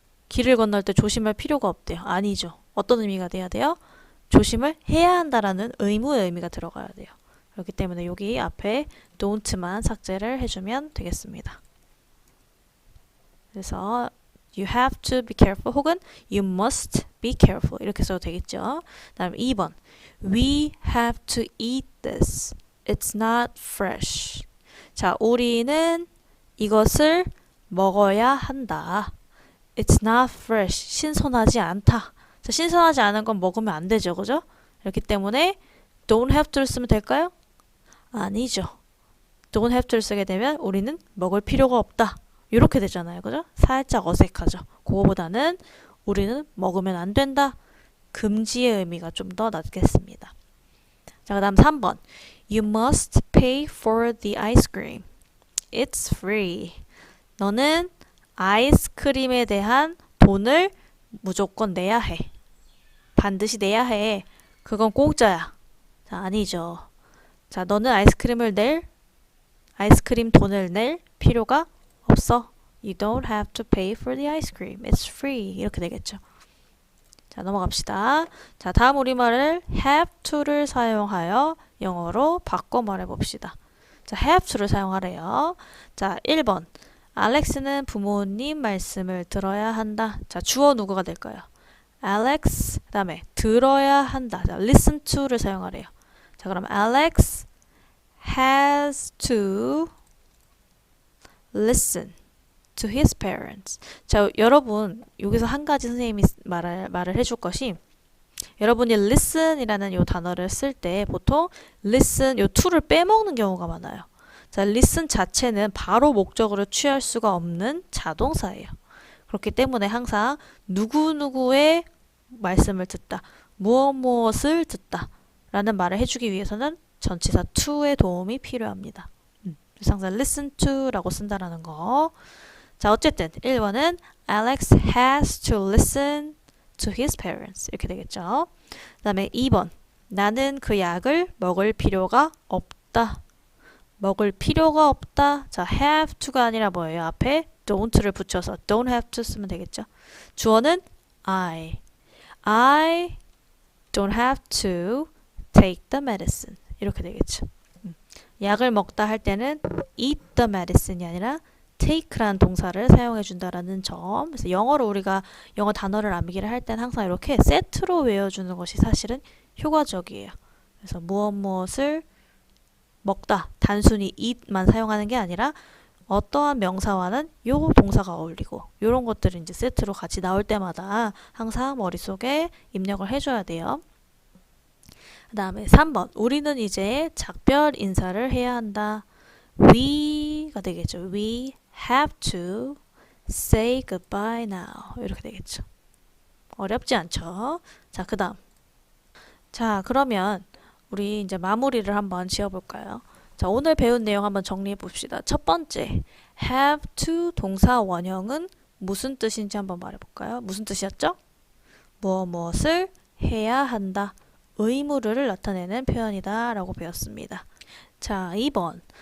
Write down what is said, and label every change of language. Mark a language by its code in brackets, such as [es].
[ko] 길을 건널 때 조심할 필요가 없대요. 아니죠. 어떤 의미가 돼야 돼요? 조심을 해야 한다라는 의무의 의미가 들어가야 돼요. 그렇기 때문에 여기 앞에 don't만 삭제를 해주면 되겠습니다. [en] 그래서 you have to be careful 혹은 you must be careful [ko] 이렇게 써도 되겠죠. 다음 2번 [en] we have to eat this. It's not fresh. [ko] 자, 우리는 이것을 먹어야 한다. [en] It's not fresh. [ko] 신선하지 않다. 자, 신선하지 않은 건 먹으면 안 되죠. 그죠? 그렇기 때문에 don't have to를 쓰면 될까요? 아니죠. don't have to를 쓰게 되면 우리는 먹을 필요가 없다. 이렇게 되잖아요. 그죠? 살짝 어색하죠. 그거보다는 우리는 먹으면 안 된다. 금지의 의미가 좀 더 낫겠습니다. 자, 그 다음 3번. [en] You must pay for the ice cream. It's free. [ko] 너는 아이스크림에 대한 돈을 무조건 내야 해. 반드시 내야 해. 그건 공짜야. 자, 아니죠. 자, 너는 아이스크림 돈을 낼 필요가 없어. [en] You don't have to pay for the ice cream. It's free. [ko] 이렇게 되겠죠. 자, 넘어갑시다. 자, 다음 우리말을 have to를 사용하여 영어로 바꿔 말해봅시다. 자, have to를 사용하래요. 자, 1번. 알렉스는 부모님 말씀을 들어야 한다. 자, 주어 누구가 될까요? Alex, 그 다음에 들어야 한다. 자, listen to를 사용하래요. [en] 자, 그럼 Alex has to listen to his parents. [ko] 자, 여러분 여기서 한 가지 선생님이 말을 해줄 것이 여러분이 listen이라는 요 단어를 쓸 때 보통 listen 요 to를 빼먹는 경우가 많아요. 자, listen 자체는 바로 목적으로 취할 수가 없는 자동사예요. 그렇기 때문에 항상 누구누구의 말씀을 듣다, 무엇을 듣다 라는 말을 해주기 위해서는 전치사 to의 도움이 필요합니다. 그래서 항상 listen to 라고 쓴다라는 거. 자, 어쨌든 1번은 [en] Alex has to listen to his parents [ko] 이렇게 되겠죠. 그 다음에 2번 나는 그 약을 먹을 필요가 없다. 먹을 필요가 없다. 자, have to가 아니라 뭐예요? 앞에 don't를 붙여서 don't have to 쓰면 되겠죠. [en] 주어는 I don't have to take the medicine [ko] 이렇게 되겠죠. 약을 먹다 할 때는 eat the medicine이 아니라 take라는 동사를 사용해 준다라는 점. 그래서 영어로 우리가 영어 단어를 암기를 할 때는 항상 이렇게 세트로 외워주는 것이 사실은 효과적이에요. 그래서 무엇을 먹다, 단순히 eat만 사용하는 게 아니라 어떠한 명사와는 요 동사가 어울리고 요런 것들을 이제 세트로 같이 나올 때마다 항상 머릿속에 입력을 해줘야 돼요. 그 다음에 3번 우리는 이제 작별 인사를 해야 한다. We가 되겠죠. [en] We have to say goodbye now 이렇게 되겠죠. [ko] 어렵지 않죠? 자, 그 다음 자, 그러면 우리 이제 마무리를 한번 지어볼까요? 자, 오늘 배운 내용 한번 정리해 봅시다. 첫 번째, have to 동사 원형은 무슨 뜻인지 한번 말해볼까요? 무슨 뜻이었죠? 무엇을 해야 한다. 의무를 나타내는 표현이다 라고 배웠습니다. 자, 2번.